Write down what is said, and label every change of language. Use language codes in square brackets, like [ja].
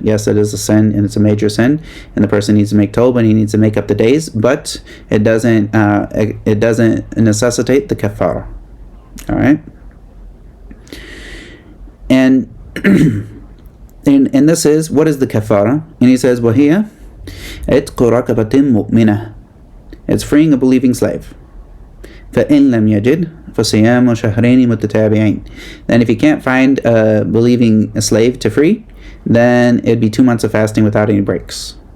[en] Yes, it is a sin and it's a major sin, and the person needs to make tawbah and he needs to make up the days, but it doesn't necessitate the kafara. All right. And and this is, what is the kafara? And he says, [ar] وَهِيَ عِتْقُ رَقَبَةٍ مُؤْمِنَةٍ. [en] It's freeing a believing slave. [ar] فَإِن لَمْ يَجِدْ فَصِيَامُ شَهْرَيْنِ مُتَتَابِعَيْنِ. [en] Then if you can't find a slave to free, then it'd be 2 months of fasting without any breaks.